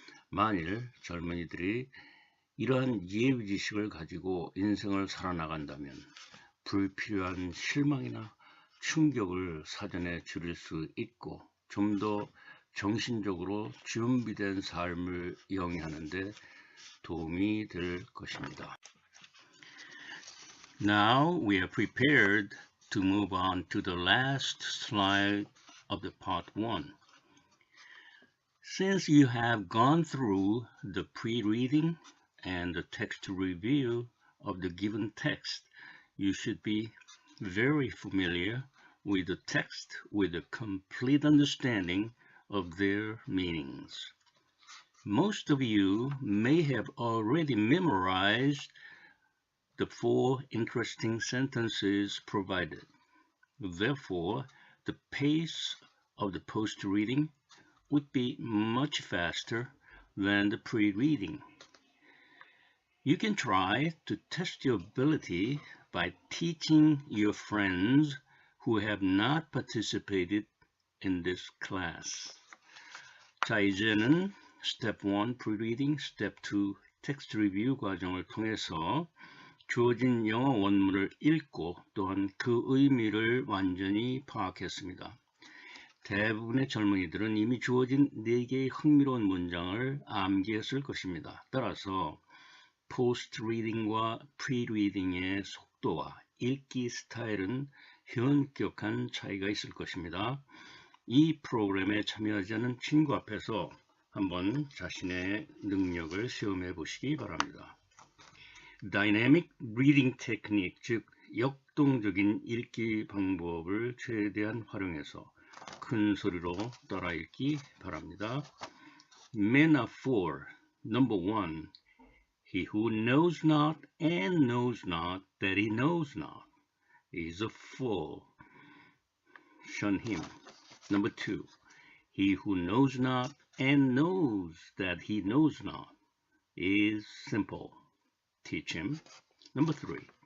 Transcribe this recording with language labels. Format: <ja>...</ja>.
<ko>만일 젊은이들이 이러한 예의지식을 가지고 인생을 살아나간다면 불필요한 실망이나 충격을 사전에 줄일 수 있고 좀 더 정신적으로 준비된 삶을 영위하는 데 도움이 될 것입니다.</ko> <en>Now we are prepared to move on to the last slide of the part 1. Since you have gone through the pre-reading and the text review of the given text, you should be very familiar with the text with a complete understanding of their meanings. Most of you may have already memorized the 4 interesting sentences provided. Therefore, the pace of the post-reading would be much faster than the pre-reading. You can try to test your ability by teaching your friends who have not participated in this class.</en> <ko>자, 이제는</ko> <en>Step 1 Pre-reading, Step 2 Text Review</en> <ko>과정을 통해서 주어진 영어 원문을 읽고 또한 그 의미를 완전히 파악했습니다. 대부분의 젊은이들은 이미 주어진 4개의 흥미로운 문장을 암기했을 것입니다. 따라서 포스트-리딩과 프리-리딩의 속도와 읽기 스타일은 현격한 차이가 있을 것입니다. 이 프로그램에 참여하지 않은 친구 앞에서 한번 자신의 능력을 시험해 보시기 바랍니다. Dynamic Reading Technique, 즉 역동적인 읽기 방법을 최대한 활용해서 큰 소리로 따라 읽기 바랍니다.</ko> <en>Metaphor Number 1. He who knows not and knows not that he knows not is a fool. Shun him. Number 2. He who knows not and knows that he knows not is simple. Teach him. Number 3.</en>